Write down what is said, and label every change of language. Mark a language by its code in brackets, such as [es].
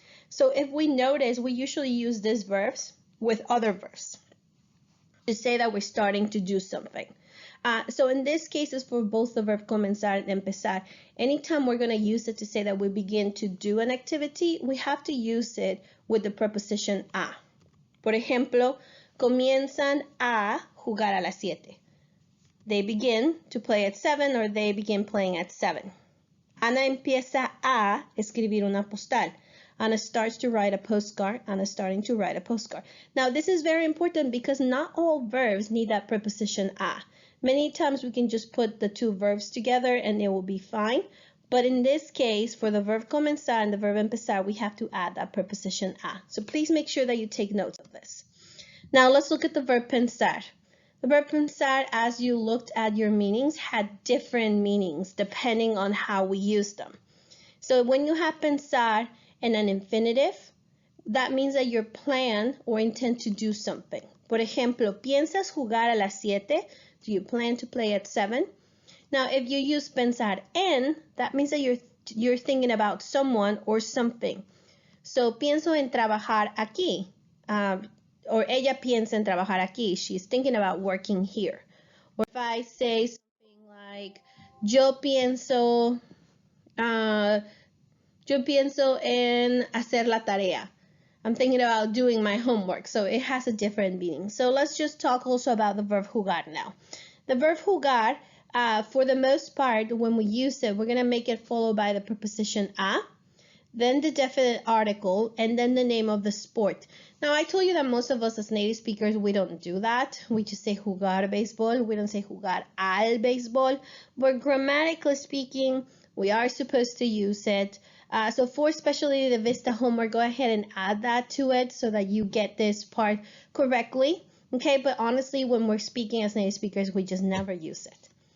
[en] So if we notice, we usually use these verbs with other verbs to say that we're starting to do something. So in this case, it's for both the verb comenzar and empezar. Anytime we're going to use it to say that we begin to do an activity, we have to use it with the preposition a. [es] Por ejemplo, comienzan a jugar a las 7. [en] They begin to play at 7, or they begin playing at 7. [es] Ana empieza a escribir una postal. [en] Ana starts to write a postcard. Ana's starting to write a postcard. Now, this is very important because not all verbs need that preposition a. Many times we can just put the two verbs together and it will be fine. But in this case, for the verb comenzar and the verb empezar, we have to add that preposition a. So please make sure that you take notes of this. Now, let's look at the verb pensar. The verb pensar, as you looked at your meanings, had different meanings depending on how we use them. So when you have pensar in an infinitive, that means that you plan or intend to do something. [es] Por ejemplo, ¿piensas jugar a las 7? [en] Do you plan to play at 7? Now, if you use pensar en, that means that you're thinking about someone or something. [es] So, pienso en trabajar aquí. Or ella piensa en trabajar aquí. [en] She's thinking about working here. Or if I say something like, [es] yo pienso en hacer la tarea. [en] I'm thinking about doing my homework, so it has a different meaning. So let's just talk also about the verb jugar now. The verb jugar, for the most part, when we use it, we're going to make it followed by the preposition a. then the definite article, and then the name of the sport. Now, I told you that most of us as native speakers, we don't do that. We just say jugar béisbol. We don't say [es] jugar al béisbol. [en] But grammatically speaking, we are supposed to use it. So for especially the Vista homework, go ahead and add that to it so that you get this part correctly. Okay, but honestly, when we're speaking as native speakers, we just never use it.